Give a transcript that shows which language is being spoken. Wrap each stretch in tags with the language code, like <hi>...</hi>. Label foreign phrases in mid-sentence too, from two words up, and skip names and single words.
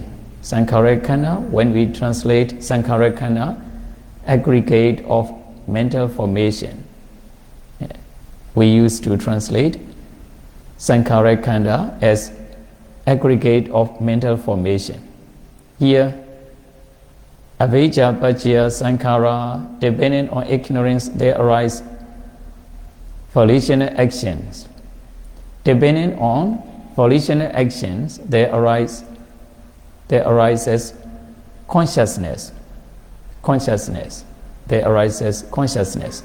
<en>Sankharakanda, when we translate Sankharakanda, aggregate of mental formation. We used to translate Sankharakanda as aggregate of mental formation. Here,</en> <pi>avijja paccaya sankhara,</pi> <en>depending on ignorance, there arise volitional actions. Depending on volitional actions, there arises consciousness. There arises consciousness.</en>